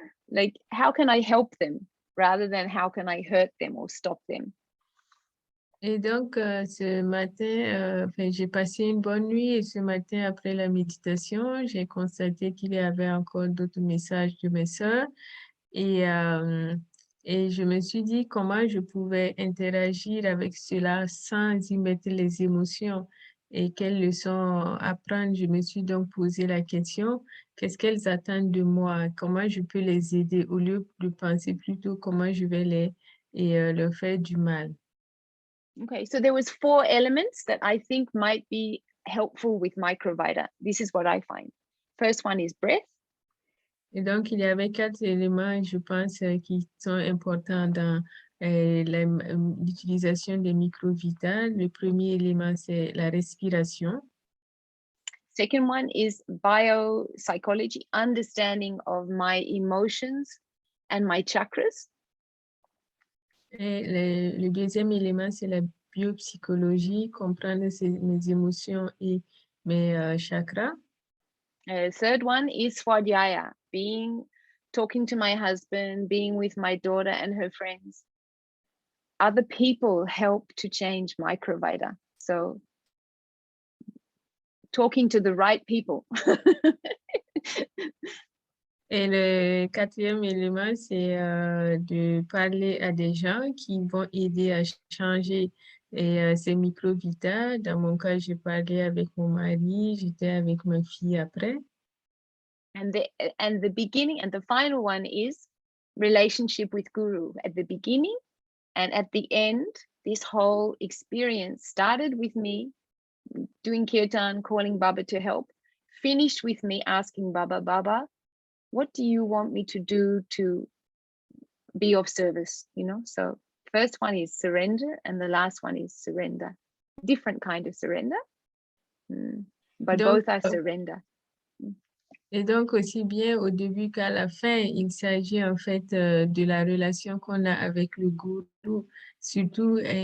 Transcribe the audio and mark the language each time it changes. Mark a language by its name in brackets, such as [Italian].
[English] Like, how can I help them rather than how can I hurt them or stop them? [French] Et donc, ce matin, j'ai passé une bonne nuit et ce matin, après la méditation, j'ai constaté qu'il y avait encore d'autres messages de mes sœurs et je me suis dit comment je pouvais interagir avec cela sans y mettre les émotions et quelles leçons apprendre. Je me suis donc posé la question, qu'est-ce qu'elles attendent de moi? Comment je peux les aider au lieu de penser plutôt comment je vais leur faire du mal. [English] Okay, so there was 4 elements that I think might be helpful with Microvita. This is what I find. First one is breath. [French] Et donc, il y avait 4 éléments, je pense, qui sont importants dans l'utilisation des microvitas. Le premier élément, c'est la respiration. [English] Second one is biopsychology, understanding of my emotions and my chakras. [French] Et le deuxième élément, c'est la biopsychologie, comprendre mes émotions et mes chakras. [English] Third one is Swadhyaya, talking to my husband, being with my daughter and her friends. Other people help to change Microvita. So talking to the right people. [French] Et le quatrième élément, c'est de parler à des gens qui vont aider à changer ces microvitas. Dans mon cas, j'ai parlé avec mon mari, j'étais avec ma fille après. [English] And the beginning and the final one is relationship with Guru. At the beginning and at the end, this whole experience started with me doing kirtan, calling Baba to help, finished with me asking Baba, what do you want me to do to be of service? So first one is surrender and the last one is surrender. Different kind of surrender, but both are surrender. [French] Et donc, aussi bien au début qu'à la fin, il s'agit en fait de la relation qu'on a avec le gourou, surtout